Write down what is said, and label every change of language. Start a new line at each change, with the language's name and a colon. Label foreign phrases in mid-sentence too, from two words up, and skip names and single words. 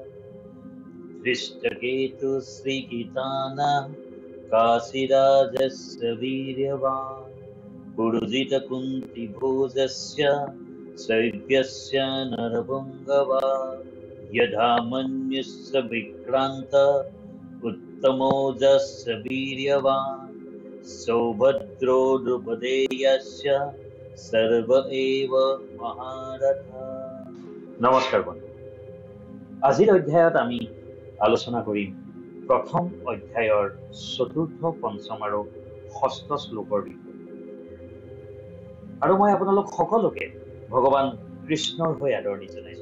Sanskrit: दृष्टकेतुश्रीकितानः काशीराजस्य वीर्यवान् पुरुजितकुन्तिभोजस्य शैब्यस्य नरपुङ्गवा यथा मन्युस्य विक्रान्त उत्तमोजस्य वीर्यवान् सौभद्रो द्रुपदेयस्य सर्व एव महारथा।
Assamese: নমস্কাৰ বন্ধু, আজিৰ অধ্যায়ত আমি আলোচনা কৰিম প্ৰথম অধ্যায়ৰ চতুৰ্থ, পঞ্চম আৰু ষষ্ঠ শ্লোকৰ বিষয়ে। আৰু মই আপোনালোক সকলোকে ভগৱান কৃষ্ণৰ হৈ আদৰণি জনাইছো।